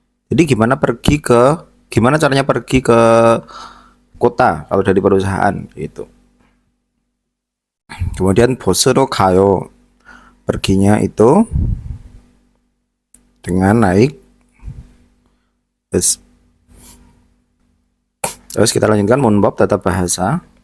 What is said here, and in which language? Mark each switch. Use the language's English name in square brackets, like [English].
[Indonesian] Jadi gimana caranya pergi ke kota kalau dari perusahaan itu. [Korean] Kemudian 버스로 가요. [Indonesian] Perginya itu dengan naik bus. Terus kita lanjutkan munbab tata bahasa.